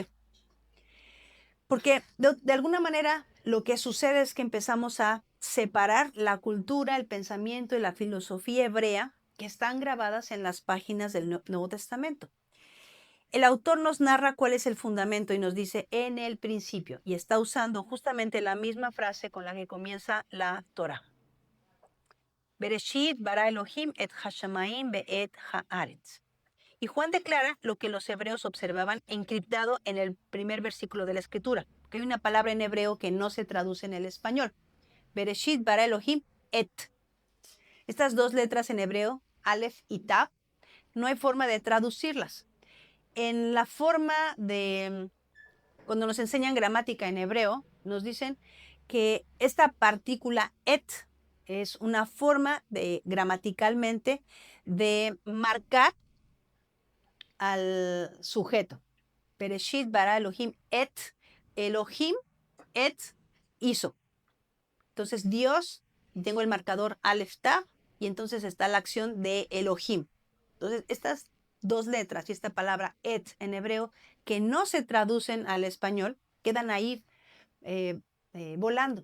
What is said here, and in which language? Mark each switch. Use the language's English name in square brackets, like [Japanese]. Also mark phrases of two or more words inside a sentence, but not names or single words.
[Spanish] Porque de alguna manera lo que sucede es que empezamos a separar la cultura, el pensamiento y la filosofía hebrea que están grabadas en las páginas del Nuevo Testamento. El autor nos narra cuál es el fundamento y nos dice en el principio, y está usando justamente la misma frase con la que comienza la Torah. [Hebrew] בראשית ברא אלהים את השמים ואת הארץ. [Spanish] Y Juan declara lo que los hebreos observaban encriptado en el primer versículo de la Escritura, que hay una palabra en hebreo que no se traduce en el español. [Hebrew] בראשית ברא אלהים את. [Spanish] Estas 2 letras en hebreo, Aleph y Tav, no hay forma de traducirlas. En la forma de, cuando nos enseñan gramática en hebreo, nos dicen que esta partícula et es una forma de, gramaticalmente, de marcar al sujeto. [Hebrew] בראשית ברא אלהים את, אלהים את hizo. [Spanish] Entonces Dios, y tengo el marcador Aleph Tav, y entonces está la acción de Elohim. Entonces estas 2 letras y esta palabra et en hebreo, que no se traducen al español, quedan ahí volando.